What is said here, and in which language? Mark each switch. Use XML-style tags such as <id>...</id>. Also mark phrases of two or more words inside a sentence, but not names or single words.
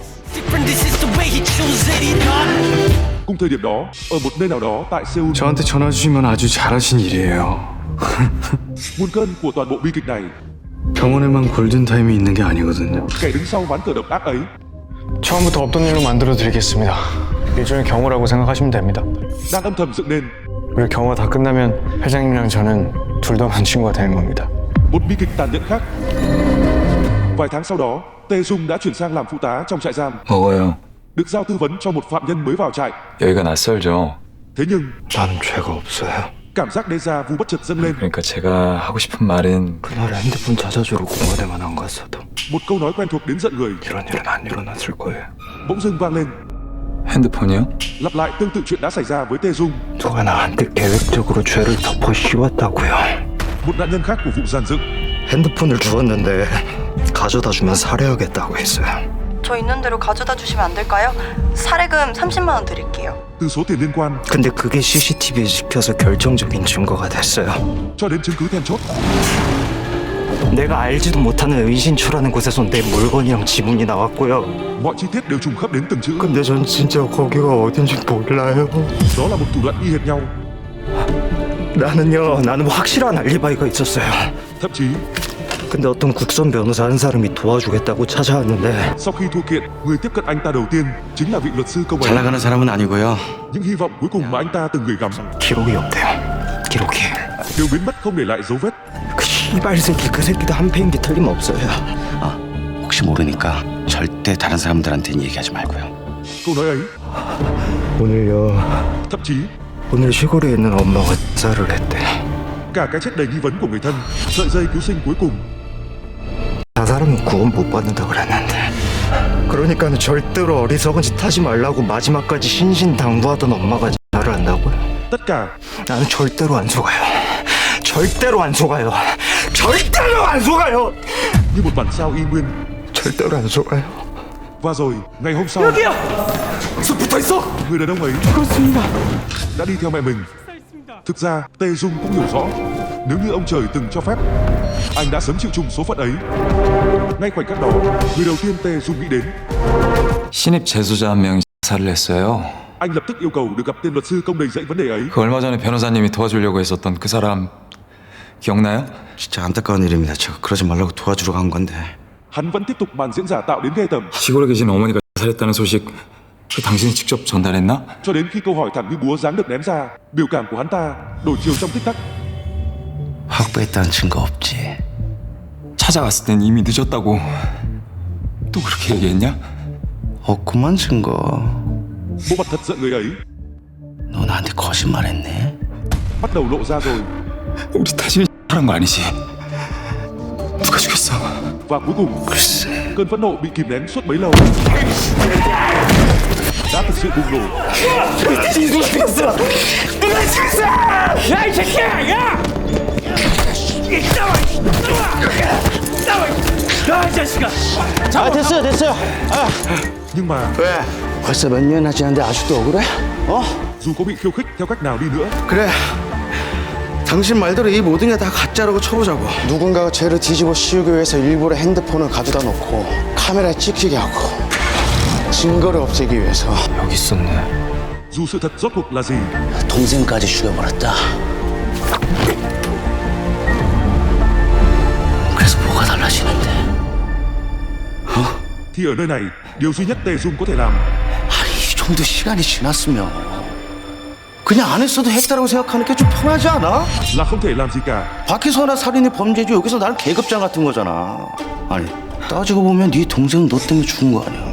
<vi>Cùng thời điểm đó, ở một nơi nào đó tại Seoul,</vi> <ko>저한테 전화 주시면 아주 잘하신 일이에요.</ko> <vi>nguồn cơn của toàn bộ bi kịch này,</vi> <ko>병원에만 골든타임이 있는 게 아니거든요.</ko> <vi>kẻ đứng sau ván cờ độc ác ấy,</vi> <ko>처음부터 없던 일로 만들어 드리겠습니다. 일종의 경호라고 생각하시면 됩니다.</ko> <vi>đang âm thầm dựng nên</vi> <ko>우리 경호 다 끝나면 회장님이랑 저는 둘 다 만 친구가 되는 겁니다.</ko> <vi>một bi kịch tàn nhẫn khác. Vài tháng sau đó, Tê Dung đã chuyển sang làm phụ tá trong trại giam,</vi> <ko>먹어요.</ko> <vi>được giao tư vấn cho một phạm nhân mới vào trại.</vi> <ko>여기가 낯설죠.</ko> <vi>Thế nhưng</vi> <ko>나는 죄가 없어요.</ko> <vi>cảm giác</vi> <fr>déjà vu</fr> <vi>bất chợt dâng lên.</vi> <ko>그러니까 제가 하고 싶은 말은 그날 핸드폰 찾아주러 공원에만 안 갔어도</ko> <vi>Một câu nói quen thuộc đến giận người</vi> <ko>이런 일은 안 일어났을 거예요.</ko> <vi>bỗng dưng vang lên,</vi> <ko>핸드폰이요?</ko> <vi>lặp lại tương tự chuyện đã xảy ra với Tê Dung.</vi> <ko>누가 나한테 계획적으로 죄를 덮어 씌웠다고요.</ko> <vi>Một nạn nhân khác của vụ giàn dựng.</vi> <ko>핸드폰을 주었는데 가져다 주면 살해하겠다고 했어요. 저 있는 대로 가져다 주시면 안 될까요? 사례금 30만 원 드릴게요.</ko> <vi>Từ số tiền liên quan</vi> <ko>근데 그게 CCTV에 찍혀서 결정적인 증거가 됐어요.</ko> <vi>cho đến chứng cứ then chốt.</vi> <ko>내가 알지도 못하는 의신초라는 곳에서 내 물건이랑 지문이 나왔고요.</ko> <vi>Mọi chi tiết đều trùng khớp đến từng chữ.</vi> <ko>근데 전 진짜 거기가 어딘지 몰라요.</ko> <vi>Đó là một thủ đoạn y hệt nhau.</vi> <ko>나는 확실한 알리바이가 있었어요.</ko> <vi>Thậm chí,</vi> <ko>근데 어떤 국선 변호사 한 사람이 도와주겠다고 찾아왔는데</ko> <vi>sau khi thua kiện, người tiếp cận anh ta đầu tiên chính là vị luật sư công</vi> <ko>잘</ko> <vi>ấy.</vi> <ko>나가는 사람은 아니고요.</ko> <vi>Những hy vọng cuối cùng mà anh ta từng gửi gắm</vi> <ko>기록이 없대요. 기록이.</ko> <vi>đều biến mất không để lại dấu vết.</vi> <ko>그 씨발 새끼 그 새끼도 한 패인 게 틀림없어요. 혹시 모르니까 절대 다른 사람들한테는 얘기하지 말고요.</ko> <vi>Câu nói ấy,</vi> <ko>오늘요.</ko> <vi>thậm chí</vi> <ko>오늘 시골에 있는 엄마가 자살을 했대.</ko> <vi>cả cái chết đầy nghi vấn của người thân, sợi dây cứu sinh cuối cùng.</vi> <ko>자살하면 구원 못 받는다 그랬는데. 그러니까는 절대로 어리석은 짓 하지 말라고 마지막까지 신신당부하던 엄마가 자살을 한다고요?</ko> <vi>Tất cả</vi> <ko>나는 절대로 안 속아요. 절대로 안 속아요. 절대로 안 속아요.</ko> <vi>như một bản sao y nguyên.</vi> <ko>절대로 안 속아요.</ko> <vi>Và rồi, ngày hôm sau,</vi> <ko>저 붙어 있어.</ko> <vi>người đàn ông ấy đã đi theo mẹ mình. Thực ra, Tê Dung cũng hiểu rõ, nếu như ông trời từng cho phép, anh đã sớm chịu chung số phận ấy. Ngay khoảnh khắc đó, người đầu tiên Tê Dung nghĩ đến,</vi> <ko>신입 재소자 한 명이 자살을 했어요.</ko> <vi>anh lập tức yêu cầu được gặp tên luật sư công đầy dạy vấn đề ấy.</vi> <ko>그 얼마 전에 변호사님이 도와주려고 했었던 그 사람 기억나요? 진짜 안타까운 일입니다. 제가 그러지 말라고 도와주러 간 건데.</ko> <vi>Hắn vẫn tiếp tục màn diễn giả tạo đến ghê tởm,</vi> <ko>시골에 계신 어머니가 자살했다는 소식 그 당신이 직접 전달했나?</ko> <vi>cho đến khi câu hỏi thẳng như búa giáng được ném ra, biểu cảm của hắn ta đổi chiều trong tích tắc.</vi> <ko>확보했다는 증거 없지. 찾아갔을 땐 이미 늦었다고 또 그렇게 얘기했냐? 없구만 증거.</ko> <vi>Bộ mặt thật giận người ấy</vi> <ko>너 나한테 거짓말했네.</ko> <vi>bắt đầu lộ ra rồi.</vi> <ko>우리 다시 하는 거 아니지? 누가 죽였어?</ko> <vi>Và cuối cùng, cơn phẫn nộ bị kìm nén suốt bấy lâu đã thực sự bùng nổ.</vi> <ko>됐어요.</ko> <vi>Nhưng mà</vi> <ko>왜? 벌써 몇 년이나 지났는데 아직도 억울해?</ko> <vi>dù có bị khiêu khích theo cách nào đi nữa,</vi> <ko>그래. 당신 말대로 이 모든 게 다 가짜라고 쳐보자고. 누군가가 죄를 뒤집어 씌우기 위해서 일부러 핸드폰을 가져다 놓고 카메라에 찍히게 하고 증거를 없애기 위해서. 여기 있었네.</ko> <vi>Dù sự thật rốt cuộc là gì,</vi> <ko>동생까지 죽여버렸다. 그래서 뭐가 달라지는데?</ko> <vi>thì ở nơi này, điều duy nhất Tề Dung có thể làm</vi> <ko>아니 이 정도 시간이 지났으면 그냥 안 했어도 했다라고 생각하는 게 좀 편하지 않아?</ko> <vi>là không thể làm gì cả.</vi> <ko>밖에서나 살인이 범죄지 여기서 나는 계급장 같은 거잖아. 아니 따지고 보면 네 동생은 너 때문에 죽은 거 아니야.</ko>